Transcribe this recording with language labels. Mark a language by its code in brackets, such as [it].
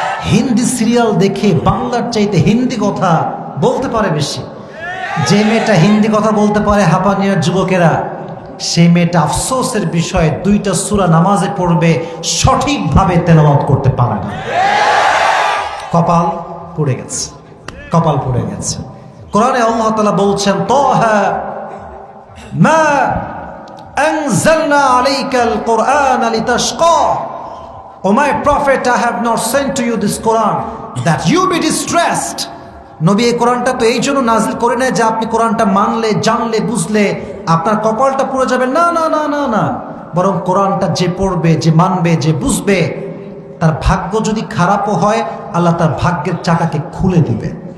[bn] Hindi serial দেখে বাংলার চাইতে হিন্দি কথা বলতে পারে বেশি। যে মেয়েটা হিন্দি কথা বলতে পারে হাঁপানিয়ার যুবকেরা, সেই মেয়েটা আফসোসের বিষয়ে 2টা সূরা নামাজে পড়বে, সঠিকভাবে তেলাওয়াত করতে পারে না। কপাল পড়ে গেছে, কপাল পড়ে গেছে। কোরআনে আল্লাহ তাআলা বলছেন, [ar] তাহা মা আনজালনা আলাইকাল কুরআনা লিতাশকা, [en] O my prophet, I have not sent to you this Quran that you be distressed. [bn] নবী এই কোরআনটা তো এই জন্য নাজিল করে নেয় যে আপনি কোরআনটা মানলে, জানলে, বুঝলে আপনার কপালটা পুড়ে যাবে। না না না না না, বরং কোরআনটা যে পড়বে, যে মানবে, যে বুঝবে, তার ভাগ্য যদি খারাপও হয় আল্লাহ তার ভাগ্যের চাকাকে খুলে দিবে।